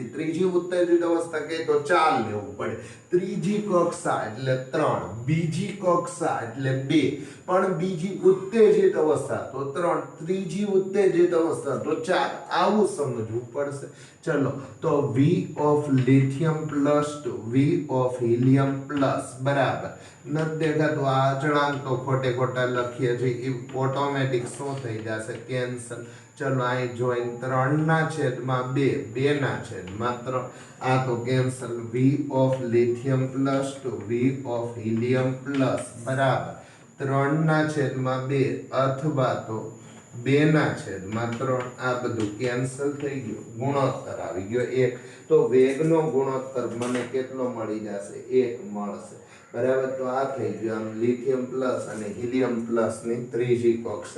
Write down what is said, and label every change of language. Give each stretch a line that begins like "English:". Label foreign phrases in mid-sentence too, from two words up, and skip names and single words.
Gujarati: ત્રીજી ઉત્તેજિત અવસ્થા કહે તો 4 લેવું પડે. ત્રીજી કક્ષા એટલે 3, બીજી કક્ષા એટલે 2, પણ બીજી ઉત્તેજિત અવસ્થા તો 3, ત્રીજી ઉત્તેજિત અવસ્થા તો 4. આવું સમજવું પડશે. ચલો તો
English: V of lithium plus 2 V of helium plus
Gujarati: બરાબર નથી દેખાતું આ અચળાંક તો ખોટે ખોટા લખીએ છીએ, ઓટોમેટિક શું થઈ જશે? કેન્સલ. ચલો અહીં જોઈન 3/2 2/3 આ તો કેન્સલ.
English: V of lithium plus 2 V of helium plus
Gujarati: બરાબર 3/2 અથવા તો 2/3 આ બધું કેન્સલ થઈ ગયું. ગુણોત્તર આવી ગયો 1. તો વેગનો ગુણોત્તર મને કેટલો મળી જશે? 1 મળશે. બરાબર. તો આ થઈ ગયું આમ
English: lithium plus
Gujarati: અને
English: helium plus
Gujarati: ની ત્રીજી કક્ષા.